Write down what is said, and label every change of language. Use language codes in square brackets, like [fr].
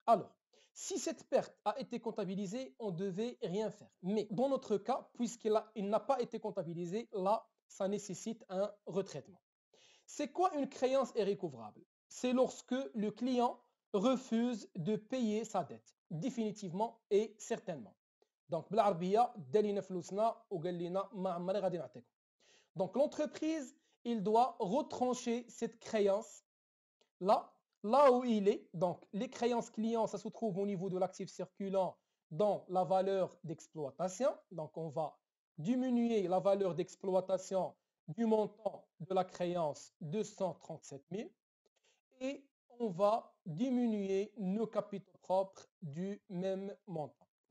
[fr] Alors, si cette perte a été comptabilisée, on ne devait rien faire. Mais dans notre cas, puisqu'il n'a pas été comptabilisé, là, ça nécessite un retraitement. C'est quoi une créance irrécouvrable? C'est lorsque le client refuse de payer sa dette, définitivement et certainement. [ar] Donc, بالعربية دالينا فلوسنا وقال لنا ما عمري غادي نعطيكم. [fr] Donc, l'entreprise, il doit retrancher cette créance là où il est. Donc, les créances clients, ça se trouve au niveau de l'actif circulant dans la valeur d'exploitation. Donc, on va diminuer la valeur d'exploitation du montant de la créance 237 000 et on va diminuer nos capitaux propres du même montant.